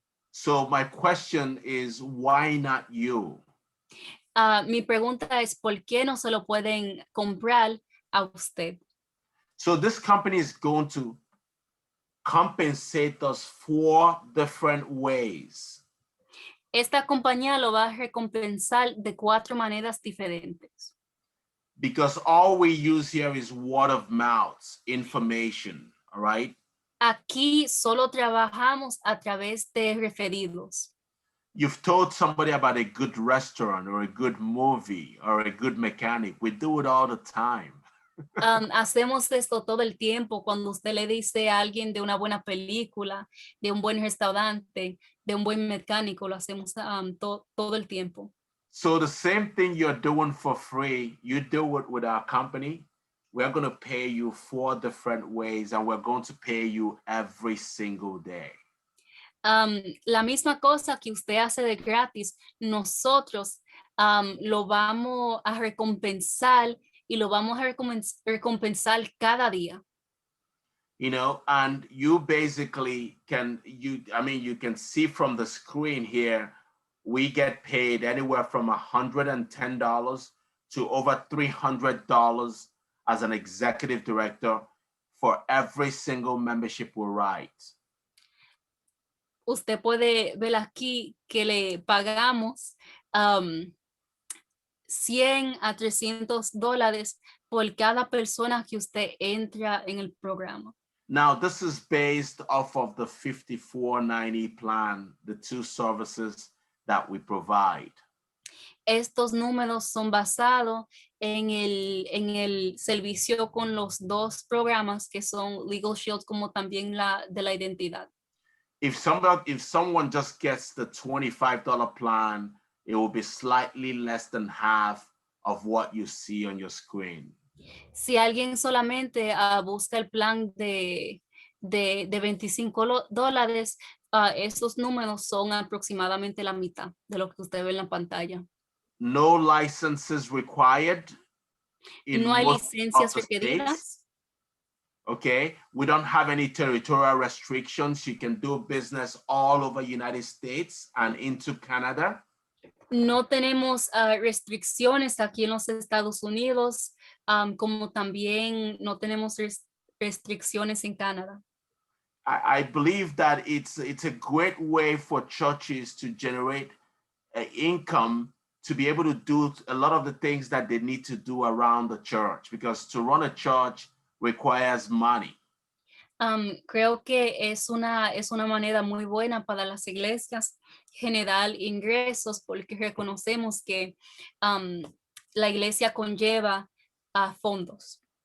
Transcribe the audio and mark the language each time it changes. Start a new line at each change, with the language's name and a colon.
English: So my question is, why not you?
Spanish: Mi pregunta es, ¿por qué no se lo pueden comprar a usted?
English: So this company is going to compensate us 4 different ways.
Spanish: Esta compañía lo va a recompensar de 4 maneras diferentes.
English: Because all we use here is word of mouth information, all right?
Spanish: Aquí solo trabajamos a través de referidos.
English: You've told somebody about a good restaurant or a good movie or a good mechanic. We do it all the time.
Spanish: Hacemos esto todo el tiempo cuando usted le dice a alguien de una buena película, de un buen restaurante, de un buen mecánico, lo hacemos todo el tiempo.
English: So the same thing you're doing for free, you do it with our company. We're going to pay you 4 different ways and we're going to pay you every single day.
Spanish: La misma cosa que usted hace de gratis, nosotros lo vamos a recompensar y lo vamos a recompensar cada día.
English: You know, and you basically you can see from the screen here, we get paid anywhere from $110 to over $300 as an executive director for every single membership we write.
Spanish: Usted puede ver aquí que le pagamos $100 a $300 por cada persona que usted entra en el programa.
English: Now, this is based off of the $54.90 plan, the 2 services that we provide.
Spanish: Estos números son basados en el servicio con los dos programas que son Legal Shield como también la de la identidad.
English: If someone just gets the $25 plan, it will be slightly less than half of what you see on your screen.
Spanish: Si alguien solamente busca el plan de $25, esos números son aproximadamente la mitad de lo que usted ve en la pantalla.
English: No licenses required in
Spanish: No hay
English: most of
Spanish: licencias
English: the states.
Spanish: requeridas.
English: Okay, we don't have any territorial restrictions. You can do business all over United States and into Canada.
Spanish: No tenemos restricciones aquí en los Estados Unidos, como también no tenemos restricciones en Canadá.
English: I believe that it's a great way for churches to generate income to be able to do a lot of the things that they need to do around the church, because to run a church requires money.
Spanish: Creo que es una manera muy buena para las iglesias generar ingresos porque reconocemos que la iglesia conlleva fondos.